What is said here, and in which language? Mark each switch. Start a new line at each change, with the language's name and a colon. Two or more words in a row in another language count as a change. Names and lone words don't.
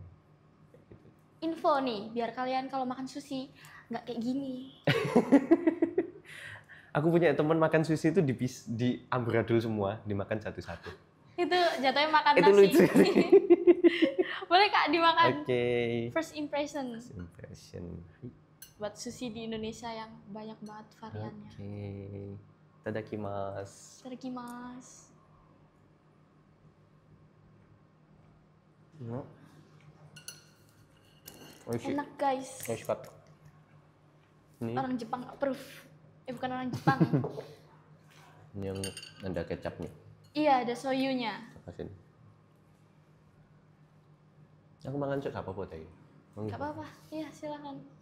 Indonesian: Kayak gitu. Info nih, biar kalian kalau makan sushi nggak kayak gini. Aku punya teman makan sushi itu di amburadul semua, dimakan satu-satu. Itu jatuhnya makan Itu nasi. lucu. Boleh Kak dimakan. Oke.
English: First impression
Indonesian: Impression. buat sushi di Indonesia yang banyak banget variannya. Oke. Tadakimasu. Itadakimasu. No. Oishi. Enak guys. Oishikatta. Ini Orang Jepang approve. Bukan orang Jepang. yang ada kecapnya. Iya, ada soyunya. Kasih. Aku makan cok apa tadi? Gak apa-apa. Iya, silakan.